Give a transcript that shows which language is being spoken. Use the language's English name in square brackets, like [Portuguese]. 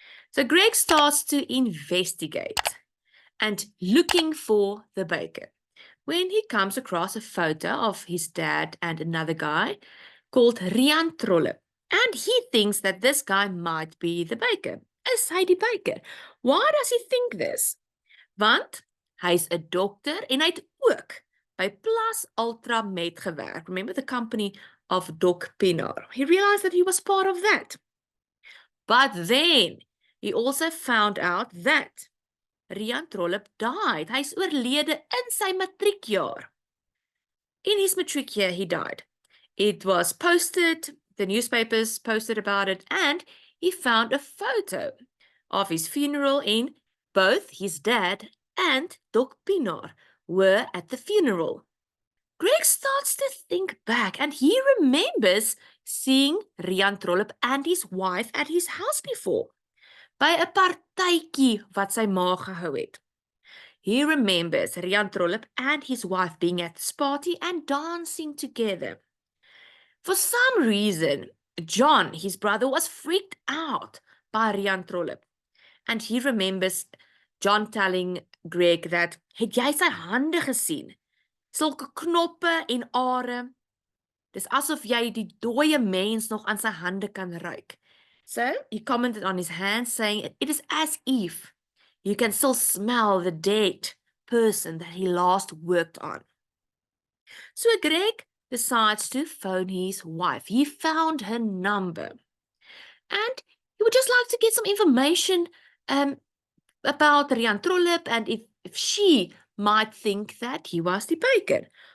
[English] So Greg starts to investigate and looking for the baker when he comes across a photo of his dad and another guy called Rian Trollip. And he thinks that this guy might be the baker, [Afrikaans] is hy die baker. [English] Why does he think this? [Afrikaans] Want hy's 'n dokter en hy het ook by Plus Ultra Med gewerk. [English] Remember the company of Doc Pienaar. He realized that he was part of that. But then he also found out that Rian Trollip died. [Afrikaans] Hy's oorlede in sy matriekjaar. [English] In his matric year, he died. It was posted, the newspapers posted about it, and he found a photo of his funeral, and both his dad and Doc Pienaar were at the funeral. Greg starts to think back, and he remembers seeing Rian Trollip and his wife at his house before, [Afrikaans] by 'n partytjie wat sy ma gehou het. [English] He remembers Rian Trollip and his wife being at this party and dancing together. For some reason, John, his brother, was freaked out by Rian Trollip. And he remembers John telling Greg that, [Afrikaans] het jy sy hande gesien? Sulke knoppe en are. Dis asof jy die dooie mens nog aan sy hande kan ruik. [English] So, he commented on his hands saying, it is as if you can still smell the dead person that he last worked on. So Greg decides to phone his wife. He found her number. And he would just like to get some information about Rian Trollip and if she might think that he was the baker.